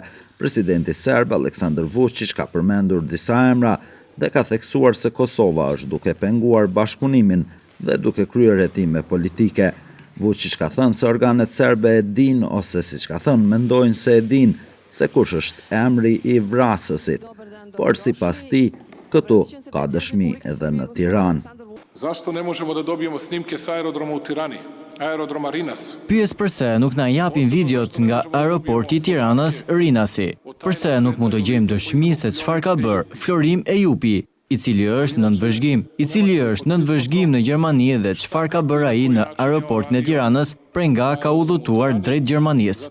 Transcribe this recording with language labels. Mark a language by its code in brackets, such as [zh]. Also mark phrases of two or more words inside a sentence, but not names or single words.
[sq] Presidenti serb Aleksandar Vučić ka përmendur disa emra dhe ka theksuar se Kosova është duke penguar bashkëpunimin dhe duke kryer hetime politike. Vučić ka thënë se organet serbe e din ose siç ka thënë mendojnë se e din se kush është emri i vrasësit, por sipas tij këtu ka dëshmi edhe në Tiranë. [sr] Zašto ne možemo da dobijemo snimke sa aerodroma u Tirani? Aerodroma Rinas. [sq] Pyes përse nuk na japin videot nga aeroporti i Tiranës Rinasi. Përse nuk mund të gjejmë dëshmi se çfarë ka bërë Florim Ejupi, i cili është nën vëzhgim në Gjermani dhe çfarë ka bërë ai në aeroportin e Tiranës prej nga ka udhëtuar drejt Gjermanisë.